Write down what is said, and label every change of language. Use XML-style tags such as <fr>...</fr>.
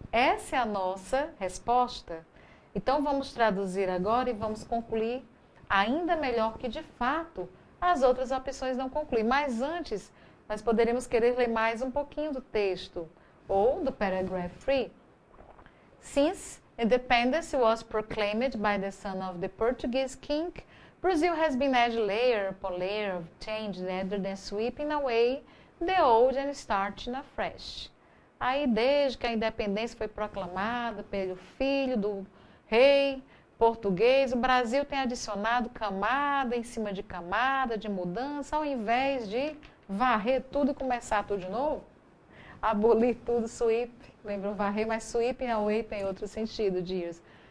<pt>Essa é a nossa resposta. Então vamos traduzir agora e vamos concluir ainda melhor que de fato as outras opções não concluem. Mas antes, nós poderíamos querer ler mais um pouquinho do texto ou do paragraph 3.</pt> <en>Since independence was proclaimed by the son of the Portuguese king, Brazil has been adding layer upon layer of change rather than sweeping away the old and starting afresh.</en> <pt>Aí, desde que a independência foi proclamada pelo filho do rei português, o Brasil tem adicionado camada em cima de camada de mudança, ao invés de varrer tudo e começar tudo de novo. Abolir tudo, sweep, lembra varrer, mas sweep away tem outro sentido, Dias.</pt>